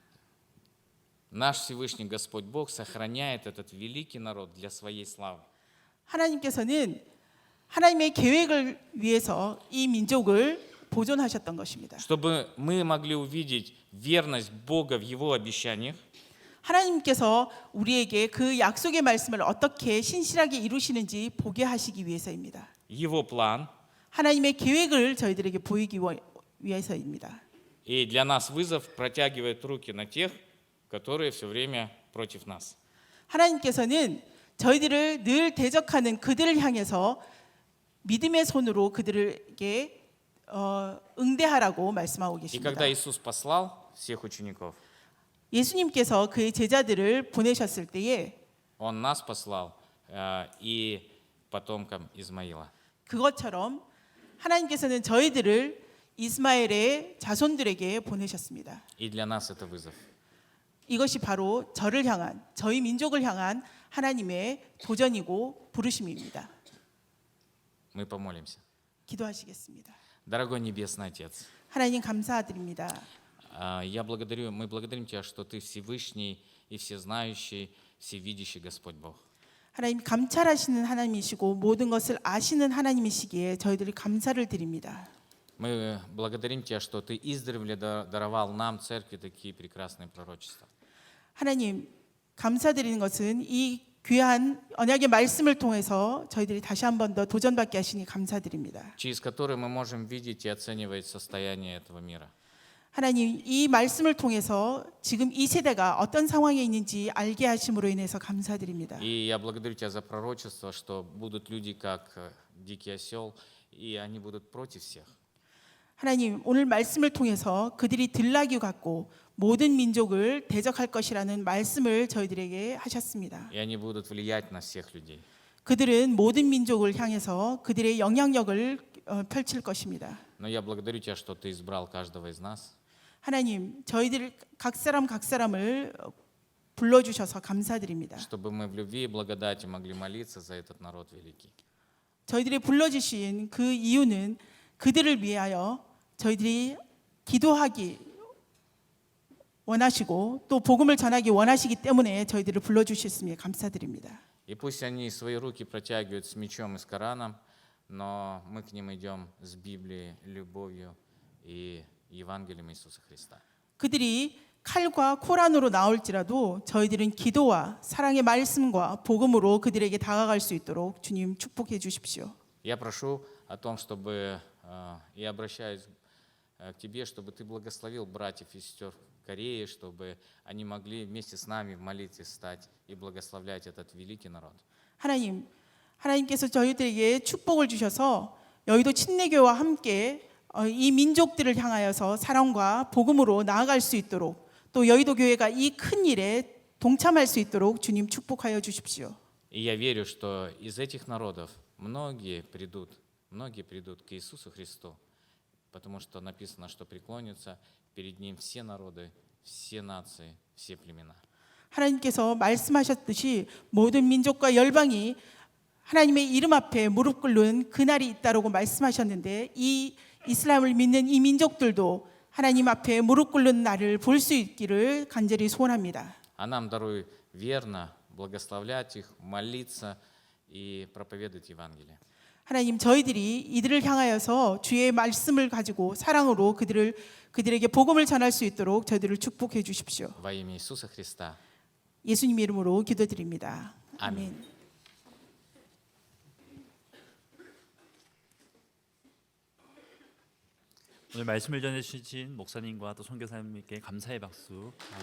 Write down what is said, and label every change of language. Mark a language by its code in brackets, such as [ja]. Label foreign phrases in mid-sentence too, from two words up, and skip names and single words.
[ru] Наш Всевышний Господь Бог сохраняет этот великий народ для своей славы. [ko] 하나님께서는 하나님의 계획을 위해서 이 민족을 보존하셨던 것입니다. [ru] Чтобы мы могли увидеть верность Бога в Его обещаниях, [ko] 하나님께서 우리에게 그 약속의 말씀을 어떻게 신실하게 이루시는지 보게 하시기 위해서입니다. [ru] Его план, [ko] 하나님의 계획을 저희들에게 보이기 위해서입니다. [ru] и для нас вызов протягивает руки на тех, которые все время против нас. [ko] 하나님께서는 저희들을 늘 대적하는 그들을 향해서 믿음의 손으로 그들에게 응대하라고 말씀하고 [ru] И [ko] 계십니다. [ru] когда Иисус послал всех учеников, [ko] 예수님께서 그의 제자들을 보내셨을 때에 [ru] Он нас послал и потомкам Измаила. [ko] 그것처럼 하나님께서는 저희들을 이스마엘의 자손들에게 보내셨습니다. [ru] И для нас это вызов. [ko] 이것이 바로 저를 향한 저희 민족을 향한 하나님의 도전이고 부르심입니다. [ru] Мы помолимся. [ko] 기도하시겠습니다. [ru] Дорогой Небесный Отец, [ko] 하나님 감사드립니다. [ru] мы благодарим Тебя, что Ты Всевышний и Всезнающий, Всевидящий Господь Бог. [ko] 하나님 감찰하시는 하나님이시고 모든 것을 아시는 하나님이시기에 저희들이 감사를 드립니다. [ru] Мы благодарим Тебя, что Ты издревле даровал нам, Церкви, такие прекрасные пророчества. [ko] 하나님 감사드리는 것은 이 귀한 언약의 말씀을 통해서 저희들이 다시 한 번 더 도전받게 하시니 감사드립니다. [ru] через которые мы можем видеть и оценивать состояние этого мира. [ko] 하나님 이 말씀을 통해서 지금 이 세대가 어떤 상황에 있는지 알게 하심으로 인해서 감사드립니다. [ru] И я благодарю Тебя за пророчество, что будут люди, как дикий осел, и они будут против всех. [ko] 하나님 오늘 말씀을 통해서 그들이 들나귀 같고 모든 민족을 대적할 것이라는 말씀을 저희들에게 하셨습니다. [ru] И они будут влиять на всех людей. [ko] 그들은 모든 민족을 향해서 그들의 영향력을 펼칠 것입니다. [ru] Но я благодарю Тебя, что Ты избрал каждого из нас. [ko] 하나님 저희들 각 사람을 불러주셔서 감사드립니다. [ru] Чтобы мы в любви и благодати могли молиться за этот народ великий. [ko] 저희들이 불러주신 그 이유는 그들을 위하여 저희들이 기도하기 원하시고 또 복음을 전하기 원하시기 때문에 저희들을 불러주셨음에 감사드립니다. [ru] И пусть они свои руки протягивают с мечом и с Кораном, но мы к ним идем с Библией, любовью и Евангелием Иисуса Христа. [ko] 그들이 칼과 코란으로 나올지라도 저희들은 기도와 사랑의 말씀과 복음으로 그들에게 다가갈 수 있도록 주님 축복해 주십시오. [ru] Я прошу о том, чтобы, и обращаюсь к Тебе, чтобы Ты благословил братьев и сестер в Корее, чтобы они могли вместе с нами в молитве стать и благословлять этот великий народ. [ko] 하나님께서 저희들에게 축복을 주셔서 여의도 침례교와 함께 이 민족들을 향하여서 사랑과 복음으로 나아갈 수 있도록 또 여의도 교회가 이 큰 일에 동참할 수 있도록 주님 축복하여 주십시오. [ru] И я верю, что из этих народов многие придут к Иисусу Христу, потому что написано, что преклонятся перед Ним все народы, все нации, все племена. [ko] 하나님께서 말씀하셨듯이 모든 민족과 열방이 하나님의 이름 앞에 무릎 꿇는 그날이 있다라고 말씀하셨는데 이 이슬람을 믿는 이 민족들도 하나님 앞에 무릎 꿇는 날을 볼 수 있기를 간절히 소원합니다. [ru] А нам даруй верно благословлять их, молиться и проповедовать Евангелие. [ko] 하나님, 저희들이 이들을 향하여서 주의 말씀을 가지고 사랑으로 그들에게 복음을 전할 수 있도록 저희들을 축복해 주십시오. [ru] Во имя Иисуса Христа. [ko] 예수님 이름으로 기도드립니다. 아멘. 아멘. 오늘 말씀을 전해주신 목사님과 또 선교사님께 감사의 박수.